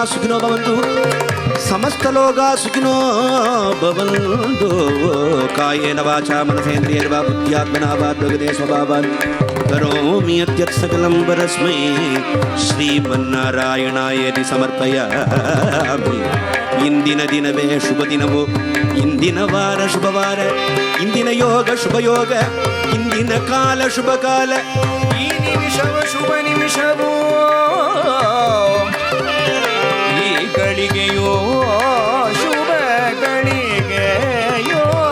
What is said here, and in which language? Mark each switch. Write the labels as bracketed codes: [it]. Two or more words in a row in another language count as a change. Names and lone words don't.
[sa] सुखिनो भवन्तु समस्तलोकाः सुखिनो भवन्तु कायेन वाचा मनसेन्द्रियेण वा बुद्ध्यात्मना वा प्रकृते स्वभावान् करोमि यत् सकलं परस्मै श्रीमन्नारायणायति समर्पयामि [kn] ಇಂದಿನ ದಿನವೇ ಶುಭ ದಿನವೋ ಇಂದಿನ ವಾರ ಶುಭವಾರ ಇಂದಿನ ಯೋಗ ಶುಭ ಯೋಗ ಇಂದಿನ ಕಾಲ ಶುಭ ಕಾಲ ಈ ನಿಮಿಷವ ಶುಭ ನಿಮಿಷವೋ ಈ ಗಳಿಗೆಯೋ ಶುಭ ಗಳಿಗೆಯೋ